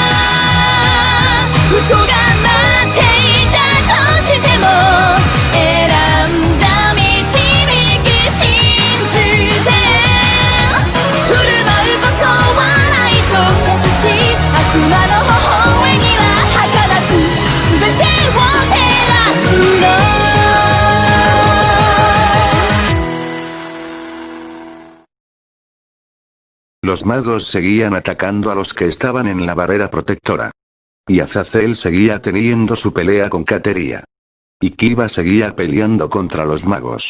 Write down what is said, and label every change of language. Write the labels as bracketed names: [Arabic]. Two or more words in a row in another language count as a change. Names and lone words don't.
[Japanese] 嘘が待っていたとしても選んだ導き信じて振る舞うことはないと優しい悪魔の微笑みは儚く全てを照らすの [Spanish] Los magos seguían atacando a los que estaban en la barrera protectora. Y Azazel seguía teniendo su pelea con Kateria. Y Kiba seguía peleando contra los magos.